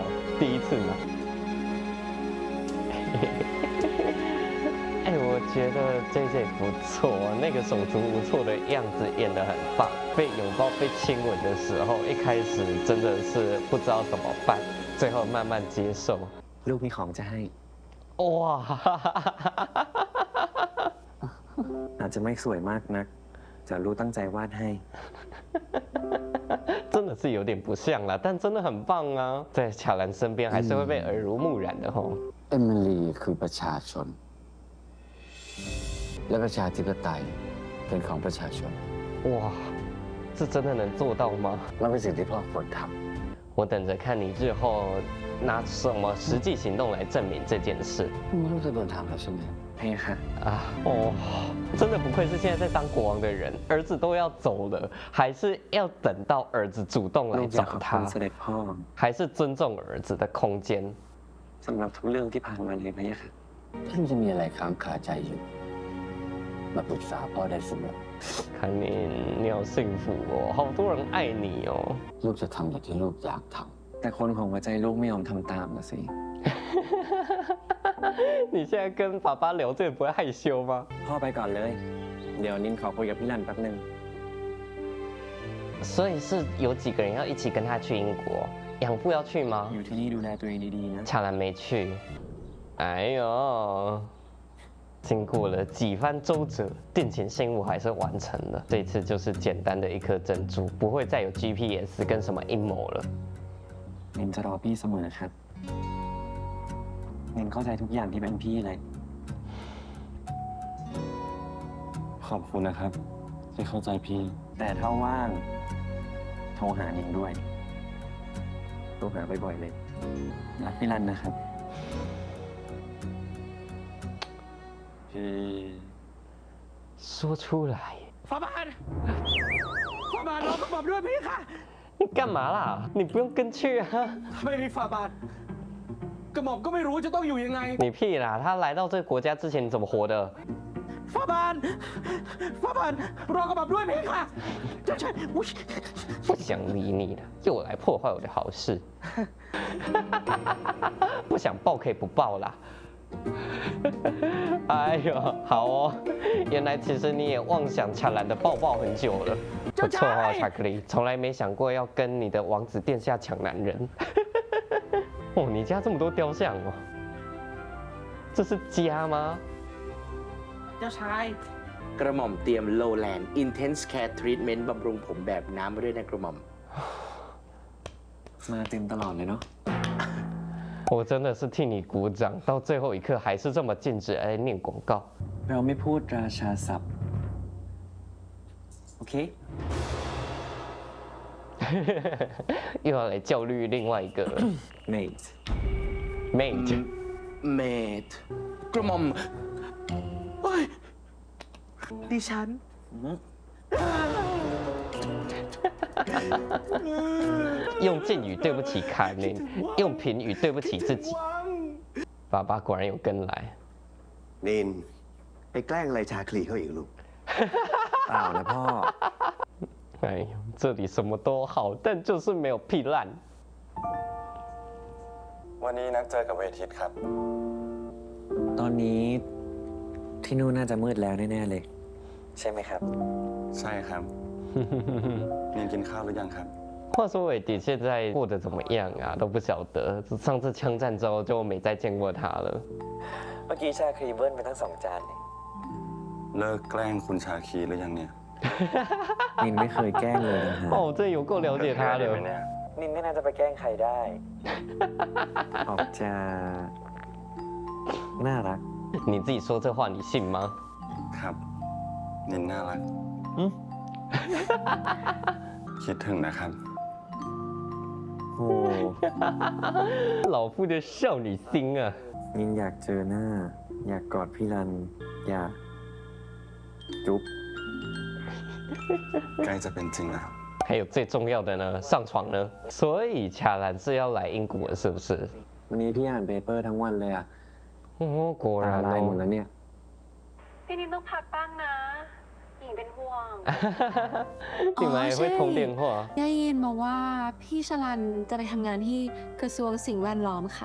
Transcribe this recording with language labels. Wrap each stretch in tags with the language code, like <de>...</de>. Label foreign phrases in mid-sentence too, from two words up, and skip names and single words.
<zh>第一次嘛。哎，我觉得 JJ 不错，那个手足无措的样子演得很棒。被拥抱、被亲吻的时候，一开始真的是不知道怎么办，最后慢慢接受。</zh> <th>ลูกมีของจะให้</th> <zh>哇，</zh> <th>อาจจะไม่สวยมากนักแต่รู้ตั้งใจวาดให้</th> <zh>真的是有点不像啦，但真的很棒啊！在巧兰身边还是会被耳濡目染的吼。</zh> <th>เอมิลีคือประชาชน และประชาธิปไตยเป็นของประชาชน</th> <zh>哇，这真的能做到吗？</zh> <th>และเป็นสิ่งที่พ่อควรท</th> <zh>我等着看你日后拿什么实际行动来证明这件事</zh> <th>ำไม่รู้จะโดนถามแล้วใช่ไหม ให้ค่ะ</th> <zh>啊！哦，真的不愧是现在在当国王的人，儿子都要走了，还是要等到儿子主动</zh> <th>ลู</th> <zh>来</zh> <th>กอยาก</th> <zh>找</zh> <th>ขอบคุณ</th> <zh>他</zh> <th>เส，ด็จพ่อ</th> <zh>还是尊重儿子的空间。</zh> <th>สำหรับทุกเรื่องที่ผ่านมาเลยพะยะค่ะ ท่านจะมีอะไรค้างคาใจอยู่ มาปรึกษาพ่อได้เสมอ</th> <zh>看你好幸福哦，好多人爱你哦。</zh> <th>ลูกจะทำอย่างที่ลูกอยากท แต่คนของหัวใจลูกไม่ยอมทำตามนะสิ</th> <zh>你现在跟爸爸聊这个不会害羞吗？</zh> <th>พ่อไปก่อนเลย เดี๋ยวนินขอคุยกับพี่รันแป๊บนึง</th> <zh>所以是有几个人要一起跟他去英国？养父要去吗？</zh> <th>อยู่ที่นี่ดูแลตัวเองดีๆนะ</th> <zh>巧兰没去。哎呦，经过了几番周折，殿前信务还是完成了。这次就是简单的一颗珍珠，不会再有 GPS 跟什么阴谋了。</zh> <th>นินจะรอพี่เสมอครับนินเข้าใจทุกอย่างที่เป็นพี่เลย ขอบคุณนะครับ ที่เข้าใจพี่ แต่ถ้าว่างโทรหานินด้วยโทรหาบ่อยๆเลยรักพี่รันนะครับ พี่</th> <zh>说出来。</zh> <th>ฟาบาทรอกระหม่อมด้วยพี่ค่ะ</th> <zh>你干嘛啦？你不用跟去啊！</zh> <th>ถ้าไม่มีฟาบาทกระหม่อมก็ไม่รู้จะต้องอยู่ยังไง</th> <zh>你屁啦！他来到这个国家之前你怎么活的？</zh> <th>ฟาบาทรอกระหม่อมด้วยพี่ค่ะเจ้าชายอุ๊ย</th> <zh>不想理你了，又来破坏我的好事。不想报可以不报啦。哎呦，好哦，原来其实你也妄想抢蓝的抱抱很久了。不错哦，巧克力，从来没想过要跟你的王子殿下抢男人。哦，你家这么多雕像哦，这是家吗？</zh> <th>เจ้าชาย กระหม่อมเตรียม Lowland Intense Care Treatment บำรุงผมแบบน้ำมาด้วยนะกระหม่อม มาเต็มตลอดเลยเนาะ</th> <zh>我真的是替你鼓掌，到最后一刻还是这么尽职来念广告。</zh> <th>เราไม่พูดราชาศัพท์ โอเค</th> <zh>又要来教育另外一个 mate mate。</zh> <th>เมดกระหม่อมเฮ้ย ดิฉัน</th> <zh>用敬语对不起卡内，用平语对不起自己。爸爸果然有跟来。</zh> <th>นินไปแกล้งอะไรชาคลีเขาอีกลูก เปล่านะพ่อ</th> <zh>哎呦，这里什么都好，但就是没有屁烂。</zh> <th>วันนี้นัดเจอกับเวทิตครับ ตอนนี้ที่นู่นน่าจะมืดแล้วแน่ๆเลย ใช่ไหมครับ ใช่ครับ นินกินข้าวหรือยังครับ</th> <zh>话说伟迪现在过得怎么样啊？都不晓得。上次枪战之后就没再见过他了。</zh> <th>เมื่อกี้ชาครีเบิ้ลไปทั้ง2 จานเลย เลิกแกล้งคุณชาคีหรือยังเนี่ย นินไม่เคยแกล้งเลยนะฮะ</th> <zh>哦，真的有够了解他的。</zh> <th>นินไม่น่าจะไปแกล้งใครได้ ออกจะน่ารัก</th> <zh>你自己说这话，你信吗？</zh> <th>ครับ นินน่ารัก</th> <zh>嗯，</zh> <th>คิดถึงนะครับ โอ้</th> <zh>老夫的少女心啊！</zh> <th>นินอยากเจอหน้า อยากกอดพี่รัน อยากจุ๊บ ใกล้จะเป็นจริงแล้ว</th> <zh>还有最重要的呢，上床呢。所以卡兰是要来英国了，是不是？</zh> <th>วันนี้พี่อ่านเปเปอร์ทั้งวันเลยอะ</th> <zh>哦，果</zh> <th>ตา</th> <zh>然</zh> <th>ลายหมด</th> <zh>哦。</zh> <th>แล้วเนี่ย พี่นินต้องพักบ้างนะ หญิงเป็นห่วง</th> <zh>你们还会通电话？</zh> <th>ได้ยินมาว่าพี่ชลันจะไปทำงานที่กระทรวงสิ่งแวดล้อมค่ะ</th>